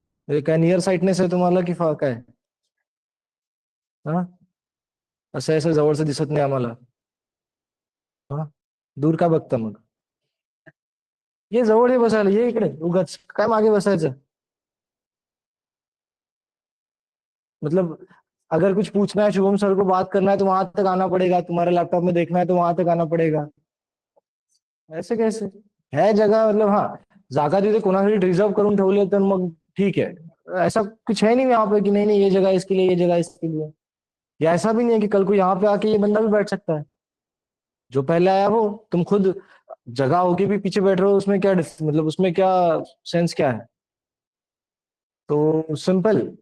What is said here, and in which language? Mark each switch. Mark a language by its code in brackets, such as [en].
[mr] हे काय नियर साईटनेस आहे तुम्हाला की काय? हा. असं असं जवळचं दिसत नाही आम्हाला. हा. दूर का बघता मग? ये जवळ ये बसायला, ये इकडे उगाच काय मागे बसायचं. [hi] मतलब अगर कुछ पूछना है शुभम सर को, बात करना है तो वहां तक आना पड़ेगा, तुम्हारे लैपटॉप में देखना है तो वहां तक आना पड़ेगा. ऐसे कैसे? है जगह, मतलब हाँ, [mr] जागा तिथे कोणासाठी रिझर्व करून ठेवली तर मग [hi] ठीक है. ऐसा कुछ है नहीं यहाँ पे कि नहीं नहीं ये जगह इसके लिए, ये जगह इसके लिए. या ऐसा भी नहीं है कि कल को यहाँ पे आके ये बंदा भी बैठ सकता है. जो पहले आया वो. तुम खुद जगह होके भी पीछे बैठ रहे हो, उसमें क्या मतलब उसमें क्या सेंस क्या है? तो सिंपल.